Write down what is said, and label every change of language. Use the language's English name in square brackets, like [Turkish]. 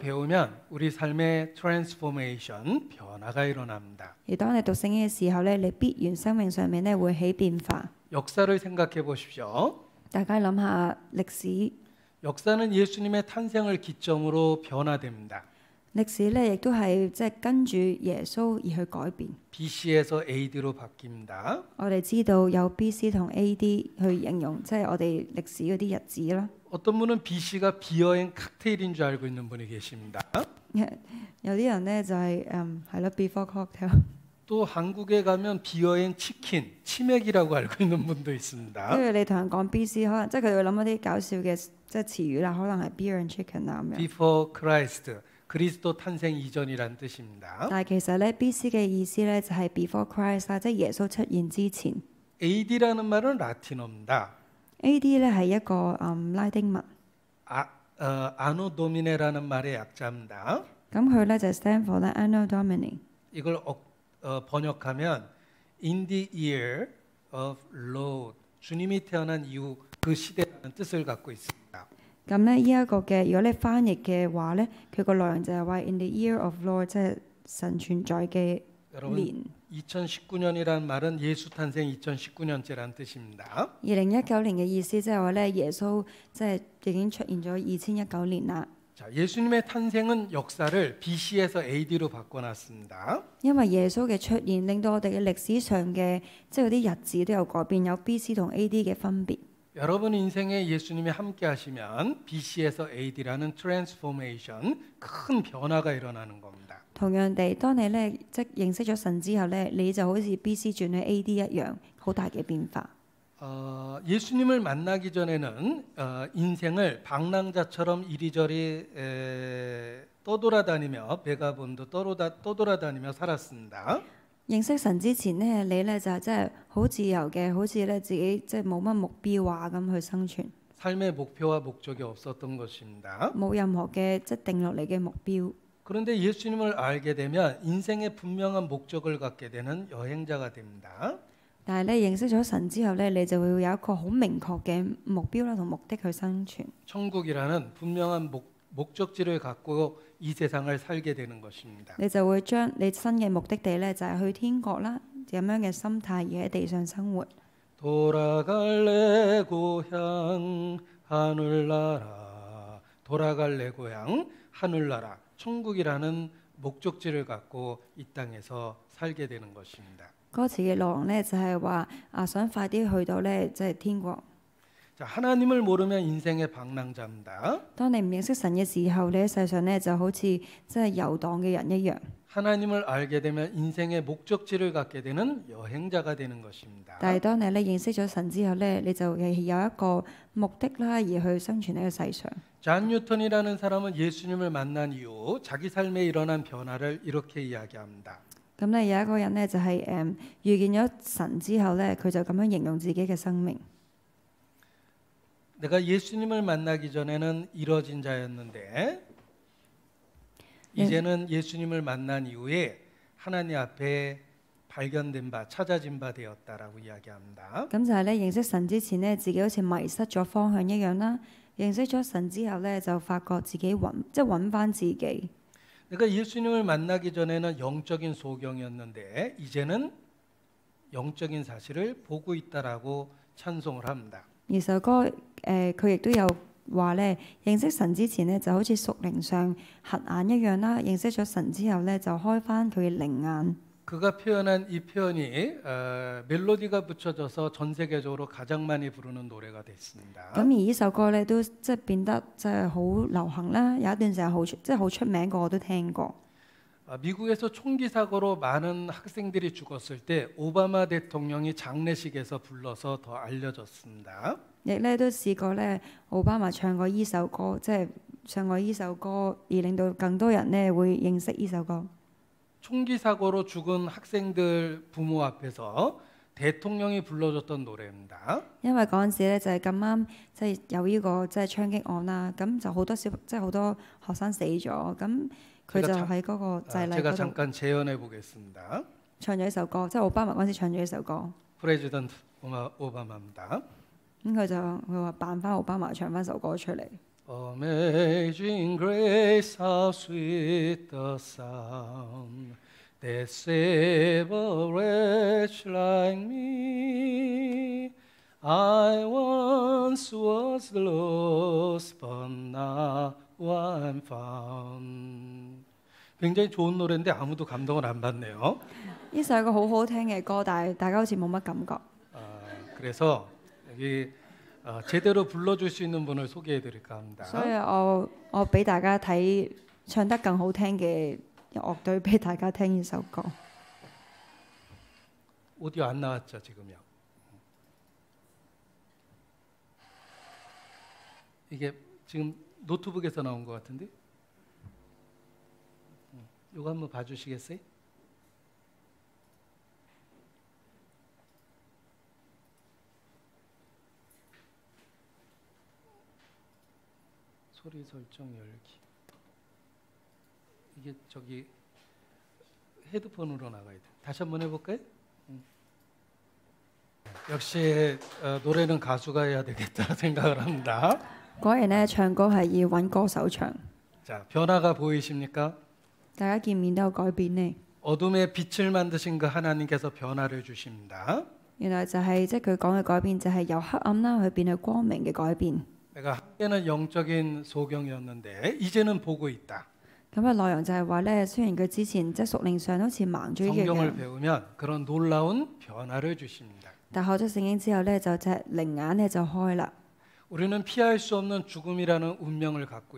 [Korean] 배우면 우리 삶의 트랜스포메이션, 변화가 일어납니다. [Cantonese] 而當你讀聖經嘅時候咧，你必然生命上面咧會起變化。 [Korean] 역사를 생각해 보십시오. [Cantonese] 大家諗下歷史， [Korean] 역사는 예수님의 탄생을 기점으로 변화됩니다. [Cantonese] 歷史咧亦都係即係跟住耶穌而去改變。 [Korean] BC에서 AD로 바뀝니다. [Cantonese] 我哋知道有 B.C. 同 A.D. 去形容，即係我哋歷史嗰啲日子啦。 [Korean] 어떤 분은 BC가 비어행 칵테일인 줄 알고 있는 분이 계십니다. [Cantonese] 有啲人咧就係係咯 [English] before cocktail。 [Korean] 또 한국에 가면 비어행 치킨, 치맥이라고 알고 있는 분도 [Cantonese] 跟 [Korean] 있습니다. [Cantonese] 住你同人講 B.C. 可能即係佢哋會諗一啲搞笑嘅即係詞語啦，可能係 [English] beer and chicken [Cantonese] 啊咁樣。 [English] Before Christ, [Korean] 그리스도 탄생 이전이란 뜻입니다. [Cantonese] 但係其實咧 B.C. 嘅意思咧就係 [English] before Christ [Cantonese] 啦，即係耶穌出現之前。 [Korean] AD라는 말은 라틴어입니다. [Cantonese] A.D. 咧係一個拉丁文， [Korean] 아노 도미네라는 말의 약자입니다. [Cantonese] 咁佢咧就 [English] stand for [Cantonese] 咧 Anno Domini。 [Korean] 이걸 번역하면 [English] In the year of Lord, [Korean] 주님이 태어난 이후 그 시대라는 뜻을 갖고 있습니다. [Cantonese] 咁咧呢一個嘅，如果你翻譯嘅話咧，佢個內容就係話 [English] in the year of Lord， [Cantonese] 即係神存在嘅 [Korean] 여러분 [Cantonese] 年。 [Korean] 2019년이라는 말은 예수 탄생 2019년째라는 뜻입니다. [Cantonese] 2019年嘅意思即係話咧，耶穌即係已經出現咗2019年啦。 [Korean] 자, 예수님의 탄생은 역사를 BC에서 AD로 바꿔놨습니다. [Cantonese] 因為耶穌嘅出現，令到我哋嘅歷史上嘅即係嗰啲日子都有改變，有 B.C. 同 A.D. 嘅分別。 [Korean] 여러분 인생에 예수님이 함께 하시면 BC에서 AD라는 트랜스포메이션, 큰 변화가 일어나는 겁니다. [Cantonese] 同樣地，當你咧即認識咗神之後咧，你就好似 BC 轉去 AD 一樣，好大嘅變化。 [Korean] 예수님을 만나기 전에는 인생을 방랑자처럼 이리저리 떠돌아다니며 베가본도 떠돌아다니며 살았습니다. [Cantonese] 認識神之前呢，你咧就即係好自由嘅，好似咧自己即係冇乜目標啊咁去生存， [Korean] 삶의 목표와 목적이 없었던 것입니다. [Cantonese] 冇任何嘅即係定落嚟嘅目標。 [Korean] 그런데 예수님을 알게 되면 인생의 분명한 목적을 갖게 되는 여행자가 됩니다. [Cantonese] 但係咧認識咗神之後咧，你就會有一個好明確嘅目標啦同目的去生存。 [Korean] 천국이라는 분명한 목적지를 갖고 이 세상을 살게 되는 것입니다. [Cantonese] 你就會將你新嘅目的地咧就係去天國啦，咁樣嘅心態而喺地上生活。 [Korean] 돌아갈 내 고향 하늘나라, 돌아갈 내 고향 하늘나라, 천국이라는 목적지를 갖고 이 땅에서 살게 되는 것입니다. [Cantonese] 歌詞嘅內容咧就係話想快啲去到咧即係天國。 [Korean] 자, 하나님을 모르면 인생의 방랑자입니다. [Cantonese] 當你唔認識神嘅時候，你喺世上咧就好似即係遊蕩嘅人一樣。 [Korean] 하나님을 알게 되면 인생의 목적지를 갖게 되는 여행자가 되는 것입니다. [Cantonese] 但係當你咧認識咗神之後咧，你就係有一個目的啦，而去生存喺個世上。 [Korean] 잔 뉴턴이라는 사람은 예수님을 만난 이후 자기 삶에 일어난 변화를 이렇게 이야기합니다. [Cantonese] 咁咧有一個人咧就係遇見咗神之後咧，佢就咁樣形容自己嘅生命。 [Korean] 내가 예수님을 만나기 전에는 이뤄진 자였는데 이제는 예수님을 만난 이후에 하나님 앞에 발견된 바, 찾아진 바 되었다라고 이야기합니다. [Cantonese] 咁就係咧認識神之前咧，自己好似迷失咗方向一樣啦。認識咗神之後咧，就發覺自己揾翻自己。 [Korean] 내가 예수님을 만나기 전에는 영적인 소경이었는데 이제는 영적인 사실을 보고 있다라고 찬송을 합니다. [Cantonese] 而首歌佢亦都有話咧，認識神之前咧就好似屬靈上瞎眼一樣啦。認識咗神之後咧，就開翻佢嘅靈眼。 [Korean] 그가 표현한 이 표현이 멜로디가 붙여져서 전 세계적으로 가장 많이 부르는 노래가 됐습니다. [Cantonese] 咁而呢首歌咧都即係變得即係好流行啦，有一段時間好出名過，我都聽過。 [Korean] 미국에서 총기 사고로 많은 학생들이 죽었을 때 오바마 대통령이 장례식에서 불러서 더 알려졌습니다. [Cantonese] 亦咧都試過咧，奧巴馬唱過依首歌，即係唱過依首歌，而令到更多人咧會認識依首歌。 [Korean] 총기 사고로 죽은 학생들 부모 앞에서 대통령이 불러줬던 노래입니다. [Cantonese] 因為嗰陣時咧就係咁啱，即係有呢個即係槍擊案啦，咁就好多好多學生死咗，咁佢就喺嗰個祭禮 [Korean] 제가 [Cantonese] 嗰度 [Korean] 잠깐 재연해 보겠습니다. [Cantonese] 唱咗一首歌，即係奧巴馬嗰陣時唱咗一首歌， [Korean] 프레지던트 오바마입니다. [Cantonese] 咁佢話扮翻奧巴馬唱翻首歌出嚟。 [English] Amazing grace, how sweet the sound that saved a wretch like me. I once was lost, but now I'm found. [Korean] 굉장히 좋은 노래인데 아무도 감동을 안 받네요. [Cantonese] 呢首係一個好好聽嘅歌，但係大家好似冇乜感覺。 [Korean] 그래서 여기 제대로 불러줄 수 있는 분을 소개해드릴까 합니다. [Cantonese] 所以我俾大家睇唱得更好聽嘅樂隊俾大家聽呢首歌。 [Korean] 오디오 안 나왔죠 지금요. 이게 지금 노트북에서 나온 것 같은데. 이거 한번 봐주시겠어요? 소리 설정 열기. 이게 저기 헤드폰으로 나가야 돼. 다시 한번 해볼까요? 역시 노래는 가수가 해야 되겠다 생각을 합니다. [Cantonese] 果然咧，唱歌係要揾歌手唱。 [Korean] 자, 변화가 보이십니까? [Cantonese] 大家見面都有改變呢。 [Korean] 어둠의 빛을 만드신 그 하나님께서 변화를 주십니다. [Cantonese] 原來就係即係佢講嘅改變，就係由黑暗啦去變去光明嘅改變。 [Korean] 내가 한때는 영적인 소경이었는데 이제는 보고 있다. [Cantonese] 咁嘅內容就係話咧，雖然佢之前即係屬靈上好似盲咗一 [Korean] 성경을 [Cantonese] 樣， [Korean] 배우면 그런 놀라운 변화를 주십니다. [Cantonese] 但學咗聖經之後呢，就隻靈眼呢就開啦。 [Korean] 우리는 피할 수 없는 죽음이라는 운명을 갖고